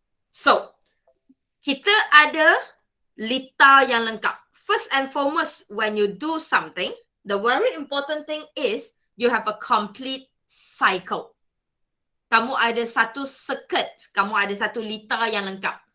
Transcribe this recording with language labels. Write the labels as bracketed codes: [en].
[ms] So, kita ada litar yang lengkap. [en] First and foremost, when you do something, the very important thing is you have a complete cycle. [ms] Kamu ada satu circuit, kamu ada satu litar yang lengkap.